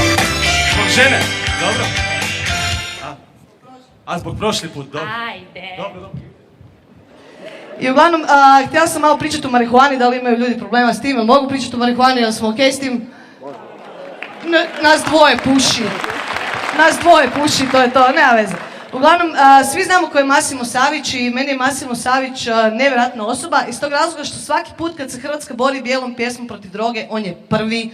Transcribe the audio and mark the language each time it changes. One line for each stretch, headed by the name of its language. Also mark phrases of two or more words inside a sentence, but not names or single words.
Serbian: Због жене, добро. А због прошли пут, добро. Ајде. Dobro.
Croatian: I uglavnom, htjela sam malo pričati o marihuani, da li imaju ljudi problema s tim, jel mogu pričati o marihuani, jel smo okej s tim? Nas dvoje puši. Nas dvoje puši, to je to, nema veze. Uglavnom, svi znamo ko je Massimo Savić i meni je Massimo Savić nevjerojatna osoba iz tog razloga što svaki put kad se Hrvatska bori bijelom pjesmom protiv droge, on je prvi.